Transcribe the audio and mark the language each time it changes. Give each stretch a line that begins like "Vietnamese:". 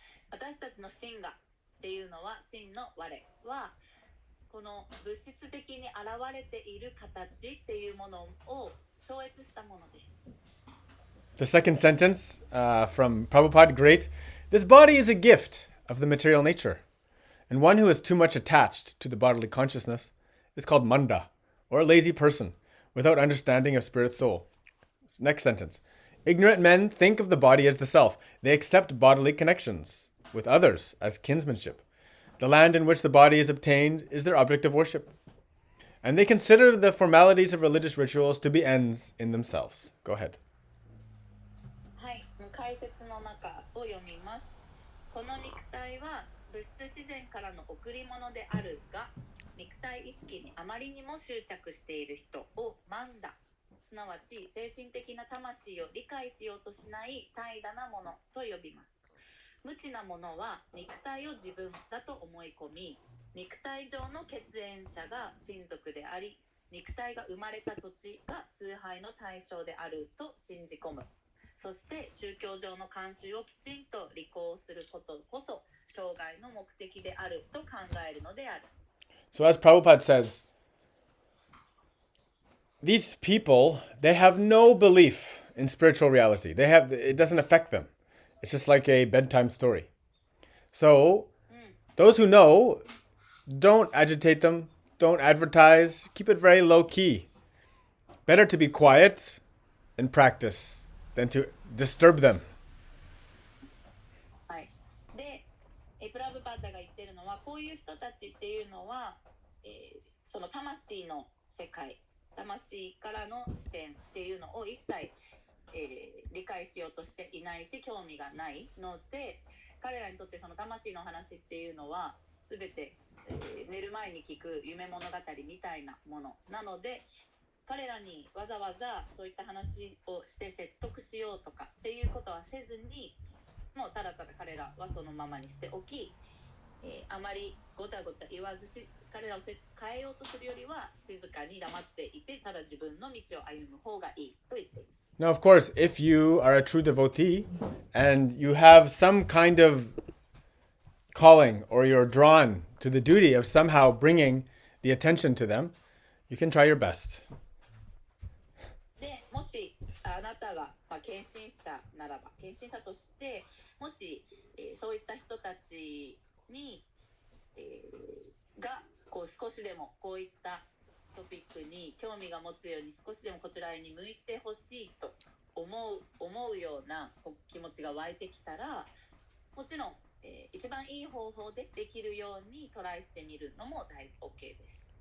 Japanese: 私たちの真がっていうのは、真の我はこの物質的に現れている形っていうものを超越したものです。
English: The second sentence from Prabhupada, great. This body is a gift of the material nature. And one who is too much attached to the bodily consciousness is called manda, or a lazy person, without understanding of spirit soul. Next sentence. Ignorant men think of the body as the self. They accept bodily connections with others as kinsmanship. The land in which the body is obtained is their object of worship. And they consider the formalities of religious rituals to be ends in themselves. Go ahead.
Japanese: はい、解説の中を読みます。この肉体は物質自然からの贈り物であるが、肉体意識にあまりにも執着している人をマンダ、すなわち精神的な魂を理解しようとしない怠惰なものと呼びます。無知なものは肉体を自分だと思い込み、肉体上の血縁者が親族であり、肉体が生まれた土地が崇拝の対象であると信じ込む。そして宗教上の慣習をきちんと履行することこそ生涯の目的であると考えるのである。
English: So as Prabhupada says, these people, they have no belief in spiritual reality. It doesn't affect them. It's just like a bedtime story. So those who know, don't agitate them, don't advertise, keep it very low key. Better to be quiet and practice than to disturb them.
Japanese: はい。で、プラブパッダが言ってるのは、こういう人たちっていうのは、その魂の世界、魂からの視点っていうのを一切、理解しようとしていないし、興味がないので、彼らにとってその魂の話っていうのは全て、寝る前に聞く夢物語みたいなものなので、彼らにわざわざそういった話をして説得しようとかっていうことはせずに、もうただただ彼らはそのままにしておき、あまりごちゃごちゃ言わずし彼らを変えようとするよりは静かに黙っていてただ自分の道を歩む方がいいと言っています。
English: Now, of course, if you are a true devotee and you have some kind of calling or you're drawn to the duty of somehow bringing the attention to them, you can try your best.
Japanese: でもしあなたが、献身者ならば献身者としてもし、そういった人たちに、がこう少しでもこういったトピックに興味が持つように少しでもこちらに向いてほしいと思うような気持ちが湧いてきたらもちろん、一番いい方法でできるようにトライしてみるのも大 OK です。